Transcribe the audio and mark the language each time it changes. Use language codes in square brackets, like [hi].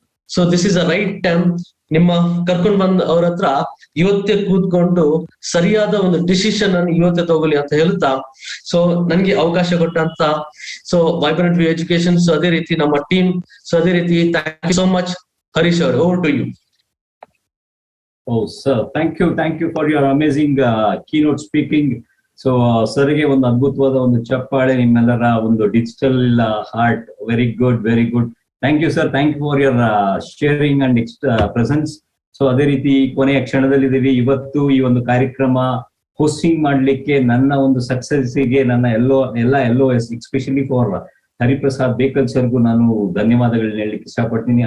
[en] So this is a right time. [kn] ನಿಮ್ಮ ಕರ್ಕೊಂಡು ಬಂದ ಅವ್ರ ಹತ್ರ ಇವತ್ತೇ ಕೂತ್ಕೊಂಡು ಸರಿಯಾದ ಒಂದು ಡಿಸಿಷನ್ ಅನ್ನು ಇವತ್ತೇ ತಗೊಳ್ಳಿ ಅಂತ ಹೇಳ್ತಾ, ಸೊ ನನ್ಗೆ ಅವಕಾಶ ಕೊಟ್ಟಂತ so vibrant V education, so ಅದೇ ರೀತಿ ನಮ್ಮ ಟೀಮ್, ಸೊ ಅದೇ ರೀತಿ [en] Thank you so much. Harish ಅವರು, over to you. Oh, sir, thank you for your amazing keynote speaking. [kn] So, ಸರ್ಗೆ ಒಂದು ಅದ್ಭುತವಾದ ಒಂದು ಚಪ್ಪಾಳೆ, ನಿಮ್ಮೆಲ್ಲರ ಒಂದು digital heart. [en] Very good. Thank you sir, thank you for your sharing and presence. [kn] So ಅದೇ ರೀತಿ ಕೊನೆಯ ಕ್ಷಣದಲ್ಲಿದ್ದೀವಿ. ಇವತ್ತು ಈ ಒಂದು ಕಾರ್ಯಕ್ರಮ ಹೋಸ್ಟಿಂಗ್ ಮಾಡ್ಲಿಕ್ಕೆ ನನ್ನ ಒಂದು ಸಕ್ಸಸ್ಸಿಗೆ ನನ್ನ ಎಲ್ಲ LOS especially for Hariprasad Bekal ಸರ್ಗೂ ನಾನು ಧನ್ಯವಾದಗಳನ್ನ ಹೇಳಲಿಕ್ಕೆ ಇಷ್ಟಪಡ್ತೀನಿ.